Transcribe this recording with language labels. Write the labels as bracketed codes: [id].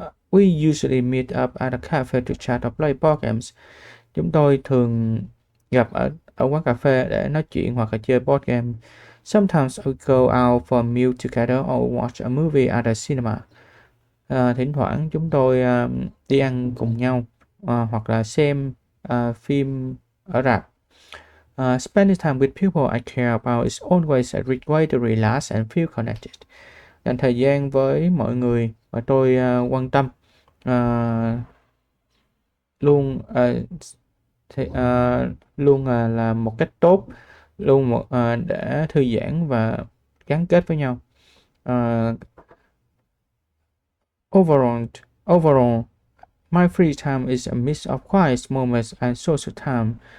[en] We usually meet up at a cafe to chat or play board games. [vi] Chúng tôi thường gặp ở quán cà phê để nói chuyện hoặc là chơi board game. [en] Sometimes we go out for a meal together or watch a movie at a cinema. [vi] Thỉnh thoảng chúng tôi đi ăn cùng nhau hoặc là xem phim ở rạp. [en] Spending time with people I care about is always a great way to relax and feel connected. [vi] Dành thời gian với mọi người mà tôi quan tâm luôn là một cách tốt, để thư giãn và gắn kết với nhau. [en] Overall, my free time is a mix of quiet moments and social time.